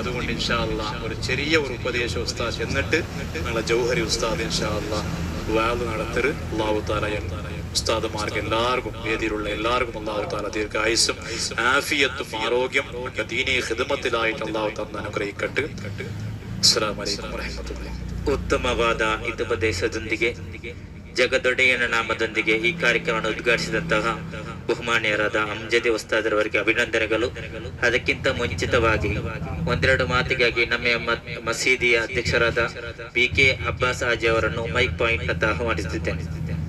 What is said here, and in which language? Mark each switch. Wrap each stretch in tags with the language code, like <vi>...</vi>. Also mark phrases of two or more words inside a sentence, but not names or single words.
<ml>അതുകൊണ്ട്</ml> <ar>إن شاء الله</ar> <ml>ഒരു ചെറിയ ഒരു ഉപദേശം ഉസ്താദ് എന്നിട്ട് ഞങ്ങളെ ജൗഹരി ഉസ്താദ്</ml> <ar>إن شاء الله</ar> <ml>വാദ് നടത്തര്.</ml> <ar>الله تعالى</ar> <ml>ഉസ്താദുമാർക്ക് എല്ലാവർക്കും വേദിയിലുള്ള എല്ലാവർക്കും</ml> <ar>الله تعالى</ar> <ml>ദീർഘായുസ്സും ആഫിയത്തും ആരോഗ്യം ദീനീ ഖിദ്മത്തിലായിട്ട്</ml> <ar>الله تعالى</ar> <ml>അനുഗ്രഹിക്കട്ടെ.</ml> <ar>السلام عليكم ورحمة الله.</ar> <kn>ಉತ್ತಮವಾದ ಹಿತೋಪದೇಶದೊಂದಿಗೆ ಜಗದೊಡೆಯನ ನಾಮದೊಂದಿಗೆ ಈ ಕಾರ್ಯಕ್ರಮವನ್ನು ಉದ್ಘಾಟಿಸಿದಂತಹ ಬಹುಮಾನ್ಯರಾದ ಅಮ್ಜದಿ ಉಸ್ತಾದರವರಿಗೆ ಅಭಿನಂದನೆಗಳು. ಅದಕ್ಕಿಂತ ಮುಂಚಿತವಾಗಿ ಒಂದೆರಡು ಮಾತಿಗಾಗಿ ನಮ್ಮ ಮಸೀದಿಯ ಅಧ್ಯಕ್ಷರಾದ BK ಅಬ್ಬಾಸ್ ಹಾಜಿ ಅವರನ್ನು ಮೈಕ್ ಪಾಯಿಂಟ್ ಅಂತ ಆಹ್ವಾನಿಸುತ್ತಿದ್ದೇನೆ.</kn>